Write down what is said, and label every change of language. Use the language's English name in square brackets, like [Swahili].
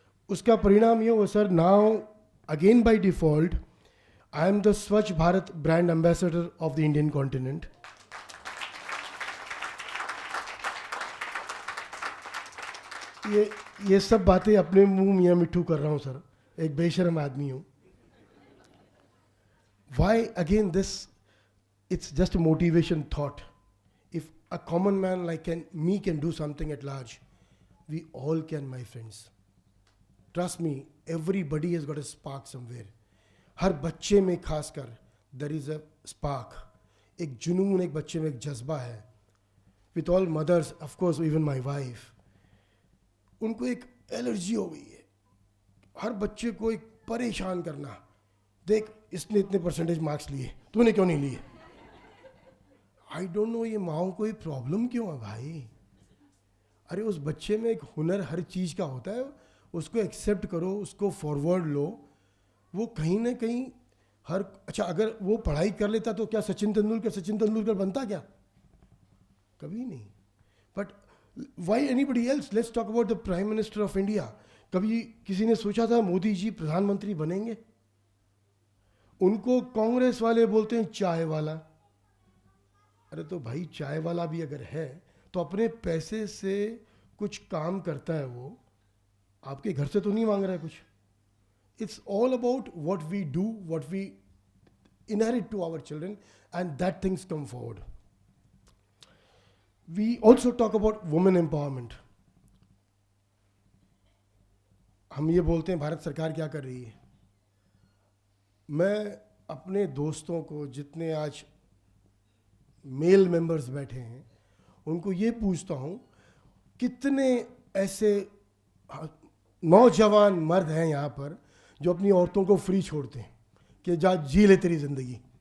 [Hindi] उसका परिणाम ये हुआ sir, [English] Now again by default I am the Swachh Bharat brand ambassador of the Indian continent. [Hindi] ये सब बातें अपने मुंह मियाँ मिट्ठू कर रहा हूँ सर, एक बेशर्म आदमी हूँ. [English] Why again this? It's just a motivation thought. If a common man like me can do something at large, we all can, my friends. Trust me, everybody has got a spark somewhere. [Hindi] हर बच्चे में खासकर [English] there is a spark. [Hindi] एक जुनून एक बच्चे में एक जज्बा है. [English] With all mothers, of course, even my wife. [Hindi] उनको एक एलर्जी हो गई है हर बच्चे को एक परेशान करना. देख इसने इतने परसेंटेज मार्क्स लिए, तूने क्यों नहीं लिए. [English] I don't know [Hindi] ये माओ को ये प्रॉब्लम क्यों है भाई. अरे उस बच्चे में एक हुनर हर चीज़ का होता है, उसको एक्सेप्ट करो, उसको फॉरवर्ड लो. वो कहीं ना कहीं अच्छा अगर वो पढ़ाई कर लेता तो क्या सचिन तेंदुलकर बनता क्या? कभी नहीं. [English] But why anybody else? Let's talk about the Prime Minister of India. [Hindi] कभी किसी ने सोचा था मोदी जी प्रधानमंत्री बनेंगे? उनको कांग्रेस वाले बोलते हैं चाय वाला। अरे तो भाई चाय वाला भी अगर है तो अपने पैसे से कुछ काम करता है, वो आपके घर से तो नहीं मांग रहा है कुछ। [English] It's all about what we do, what we inherit to our children, and that things come forward. We also talk about women empowerment. [Hindi] हम ये बोलते हैं भारत सरकार क्या कर रही है। मैं अपने दोस्तों को, जितने आज मेल मेंबर्स बैठे हैं, उनको ये पूछता हूँ, कितने ऐसे नौजवान मर्द हैं यहाँ पर जो अपनी औरतों को फ्री छोड़ते हैं कि जा जी ले तेरी जिंदगी।